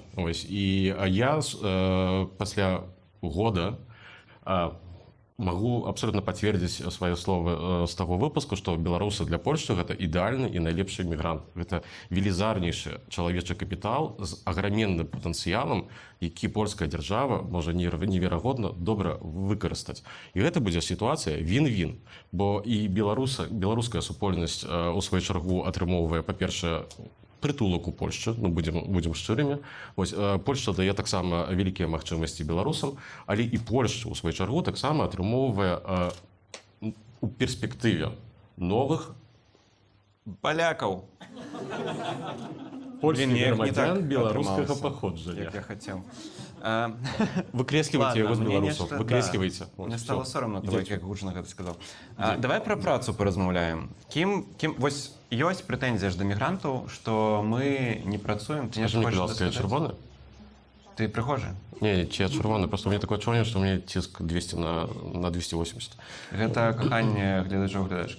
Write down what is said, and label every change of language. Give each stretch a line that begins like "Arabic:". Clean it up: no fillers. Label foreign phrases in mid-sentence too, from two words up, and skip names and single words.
Belarusian: Вось, і я пасля года магу абсолютно пацвердзіць свае словы з таго выпуску, што беларусы для Польшчы гэта ідэальны і найлепшы мігрант. Гэта велізарнейшы чалавечы капітал з аграменным патэнцыялам, які польская дзяржава можа неверагодна добра выкарыстаць. І гэта будзе сітуацыя він-він, бо і беларуская супольнасць у сваю чаргу атрымоўвае, па-першае, прытулак у Польшчы, ну, будзем шчырымі. Вось, Польшча дае таксама вялікія магчымасці беларусам, але і Польшча ў сваю чаргу таксама атрымоўвае у перспектыве новых Палякаў. польскіх не грамадзян так беларускага атрымалася, паходжання. як я хацеў. Выкрэслівайце яго з
Russian: Ладно, мне
Belarusian: беларусаў, нешта- выкрэслівайце. да.
Ukrainian: Мне стало соромно того,
Belarusian: як гучна гэта сказаў. Давай пра працу паразмаўляем. Вось ёсць прэтэнзія ж да мігрантаў, што мы не працуем. Ты
Russian: Скажи мне,
Belarusian: хочаш
Russian: пожалуйста, я
Belarusian: сказаць? чырвоны? Ты прыгожы. Не, ці я чырвоны,
Russian: просто у меня такое
Belarusian: адчуванне, што
Russian: у меня
Belarusian: ціск 200 на 280. Гэта каханне гледачоў гледачак.